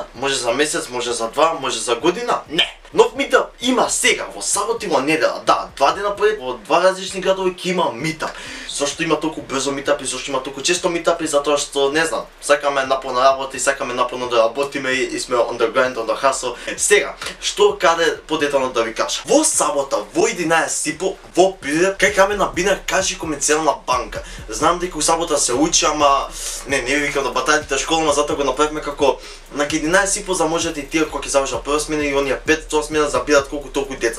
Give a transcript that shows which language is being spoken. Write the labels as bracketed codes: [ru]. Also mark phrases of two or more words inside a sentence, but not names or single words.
[mk] Може за месец, може за два, може за година? Не. Нов митап има сега, во сабот и во недела. Да, 2 дена пред, во 2 различни градови ќе има митап. Зашто има толку брзо митапи, зашто има толку често митапи, затоа што не знам, сакаме напорна работа и сакаме напорно да работиме и сме [en] on the grind, on the hustle. [mk] Сега, што каде подетално да ви кажа? Во сабота, во 11:30 во Прилеп, кај Камена Бинар Кажи комерцијална банка. Знам дека у сабота се учи, ама не викам да батајте школа, ама затоа го направивме како на 11:30 за можете и тие кога ќе завршат прва смена и оние 5 смена забират колку толку деца.